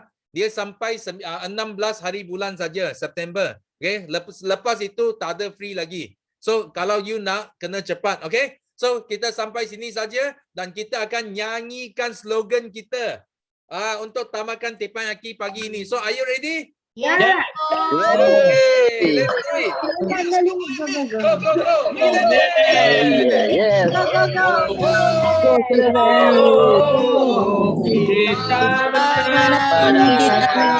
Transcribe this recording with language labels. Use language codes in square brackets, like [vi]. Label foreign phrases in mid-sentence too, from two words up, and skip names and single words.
[ms] Dia sampai 16 hari bulan saja September. Okay, lepas itu tak ada free lagi. So kalau you nak kena cepat. Okay. So kita sampai sini saja dan kita akan nyanyikan slogan kita untuk tamatkan teppanyaki pagi ini. [en] So are you ready? [ms] Ya. [en] Yeah. Okay, let's do it. Go, go, go. Yeah. Go, go, go. [ms] Kita menang, kita